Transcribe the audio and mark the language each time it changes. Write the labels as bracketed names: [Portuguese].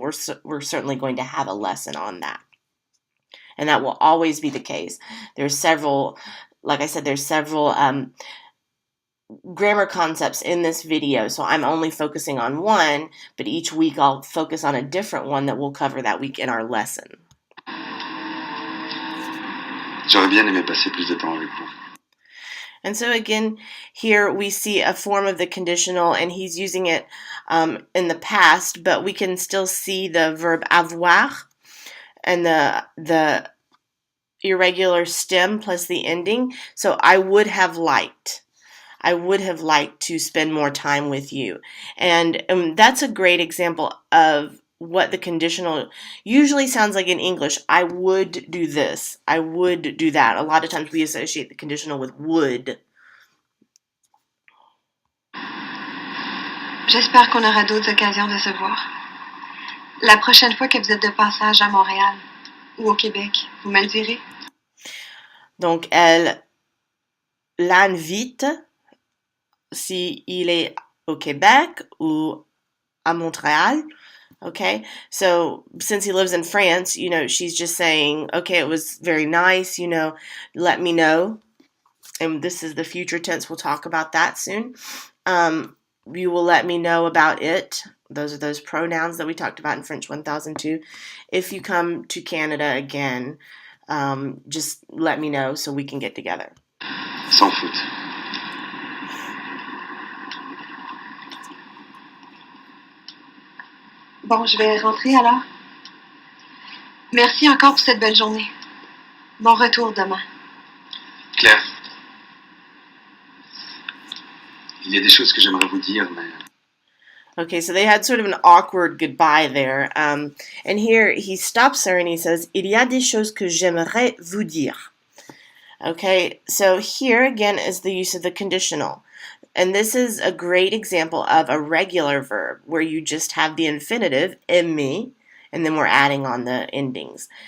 [English] We're certainly going to have a lesson on that. And that will always be the case. There's several, like I said, there's several grammar concepts in this video. So I'm only focusing on one, but each week I'll focus on a different one that we'll cover that week in our lesson. [French] J'aurais bien aimé passer plus de temps avec vous. [English] And so again, here we see a form of the conditional, and he's using it in the past, but we can still see the verb avoir and the irregular stem plus the ending. So I would have liked to spend more time with you. And that's a great example of what the conditional usually sounds like in English. I would do this. I would do that. A lot of times we associate the conditional with would. [French] J'espère qu'on aura d'autres occasions de se voir. La prochaine fois que vous êtes de passage à Montréal ou au Québec, vous me le direz. Donc, elle l'invite si il est au Québec ou à Montréal. [English] Okay, so since he lives in France, she's just saying, okay, it was very nice, let me know. and this is the future tense. We'll talk about that soon. You will let me know about it. Those are those pronouns that we talked about in French 1002. If you come to Canada again, just let me know so we can get together. [French] Sans faute. Bon, je vais rentrer alors. Merci encore pour cette belle journée. Bon retour demain. Claire, il y a des choses que j'aimerais vous dire, mais... [English] Okay, so they had sort of an awkward goodbye there. And here he stops her and he says, [French] Il y a des choses que j'aimerais vous dire. [English] Okay, so here again is the use of the conditional. And this is a great example of a regular verb where you just have the infinitive, aimer, and then we're adding on the endings.